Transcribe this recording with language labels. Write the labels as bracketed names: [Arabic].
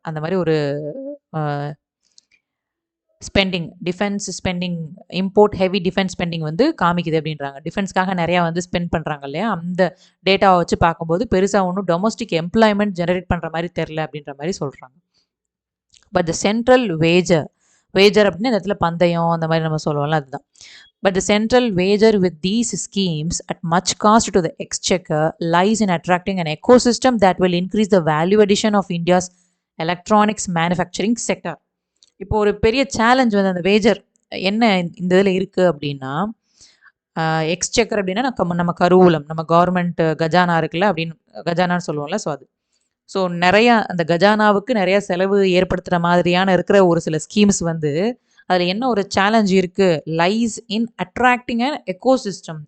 [Tamil] அந்த மாதிரி ஒரு spending, defence spending, import heavy defence spending வந்து காமிக்குது அப்படின்றாங்க. டிஃபென்ஸ்க்காக நிறையா வந்து ஸ்பெண்ட் பண்ணுறாங்க இல்லையா, அந்த டேட்டாவை வச்சு பார்க்கும்போது பெருசாக ஒன்றும் டொமஸ்டிக் எம்ப்ளாய்மெண்ட் ஜெனரேட் பண்ணுற மாதிரி தெரில அப்படின்ற மாதிரி சொல்கிறாங்க. [English] but the central wager [Tamil] அப்படின்னா இந்த இடத்துல பந்தயம் அந்த மாதிரி நம்ம சொல்லுவோம்ல, அதுதான். [English] But the central wager with these schemes at much cost to the exchequer lies in attracting an ecosystem that will increase the value addition of India's electronics manufacturing sector. [Tamil] இப்போ ஒரு பெரிய சேலஞ்ச் வந்து அந்த வேஜர் என்ன இந்த இதில் இருக்குது அப்படின்னா, எக்ஸ்செக்கர் அப்படின்னா நம்ம கருவூலம், நம்ம கவர்மெண்ட் கஜானா இருக்குல்ல அப்படின்னு கஜானான்னு சொல்லுவோம்ல, ஸோ அது. ஸோ நிறையா அந்த கஜானாவுக்கு நிறையா செலவு ஏற்படுத்துகிற மாதிரியான இருக்கிற ஒரு சில ஸ்கீம்ஸ் வந்து அதில் என்ன ஒரு சேலஞ்ச் இருக்குது, [English] Lies in attracting and ecosystem.